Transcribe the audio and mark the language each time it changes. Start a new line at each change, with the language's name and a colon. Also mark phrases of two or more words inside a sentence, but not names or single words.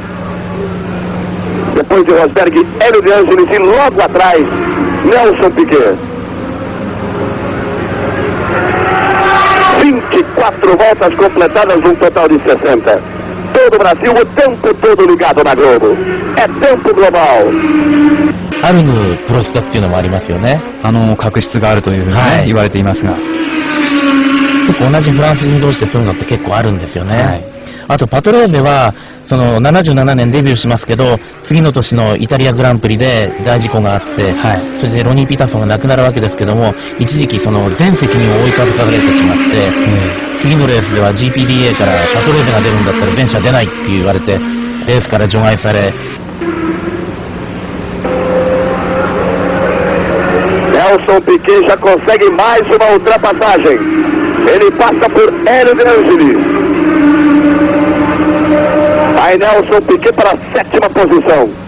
Portuguese: Depois de Rosberg, Hélio de Ângeles e logo atrás, Nelson Piquet. 24 voltas completadas, um total de 60. Todo o Brasil, o tempo todo ligado na Globo. É tempo global.
Japanese: あるのプロスタっていうのもありますよね。確執があるというふうにね、はい言われていますが。結構同じフランス人同士でそういうのって結構あるんですよね。はい、あとパトレーゼは、その77年デビューしますけど、次の年のイタリアグランプリで大事故があって、はい、それでロニー・ピーターソンが亡くなるわけですけども、一時期その全責任を覆いかぶされてしまって、次のレースでは GPDA からパトレーゼが出るんだったら全車出ないって言われて、レースから除外され、
Portuguese: Nelson Piquet já consegue mais uma ultrapassagem. Ele passa por Hélio de Ângeles. Aí Nelson Piquet para a 7ª posição.